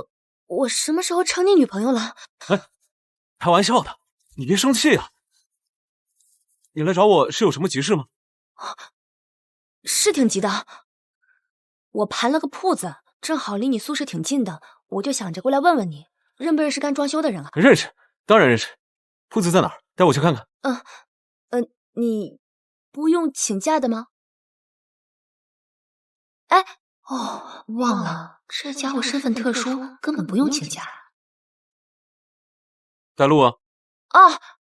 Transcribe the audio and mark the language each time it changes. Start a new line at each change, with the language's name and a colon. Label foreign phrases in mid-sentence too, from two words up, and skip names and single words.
Chinese: 我什麼時候成你女朋友了？哎，開玩笑的，你別生氣啊。 你来找我是有什麼急事嗎？是挺急的，我盘了個鋪子，正好離你宿舍挺近的，我就想着過來問問你，認不認識幹裝修的人啊？認識，當然認識。鋪子在哪兒？帶我去看看。你不用請假的嗎？哎，忘了，這家伙身份特殊，根本不用請假。帶路啊！啊！